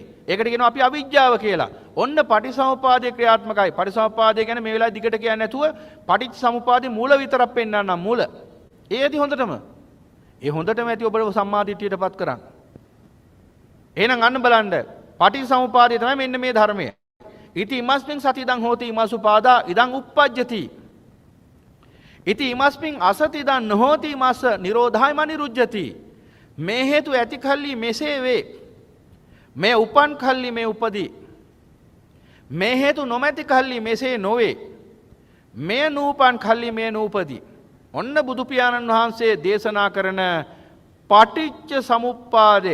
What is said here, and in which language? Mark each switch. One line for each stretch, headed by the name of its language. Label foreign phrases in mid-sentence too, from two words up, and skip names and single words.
Sinhala: ඒකට කියනවා අපි අවිජ්ජාව කියලා. ඔන්න පටිසමුපාදේ ක්‍රියාත්මකයි. පටිසමුපාදේ කියන්නේ මේ වෙලාවේ දිගට කියන්නේ නැතුව පටිච්චසමුපාදේ මූල විතරක් පෙන්නන්නම් මූල. ඒ ඇති හොඳටම. ඒ හොඳටම ඇති ඔබව සම්මාදිටියටපත් කරන්න. එහෙනම් අන්න බලන්න පටිච්චසමුපාදේ තමයි මෙන්න මේ ධර්මය.
Pali: ඉති ඉමස්මින් සතිදං හෝති ඉමසුපාදා ඉදං uppajjati. ඉති ඉමස්මින් අසතිදං නොහෝති ඉමස්ස නිරෝධාය මනිරුජ්ජති.
Sinhala: මේ හේතු ඇති කල්ලි මෙසේ වේ. මේ උපන් කල්ලි මේ උපදී. මේ හේතු නොමැති කල්ලි මෙසේ නොවේ. මේ නූපන් කල්ලි මේ නූපදී. ඔන්න බුදු පියාණන් වහන්සේ දේශනා කරන පටිච්ච සමුප්පාදය.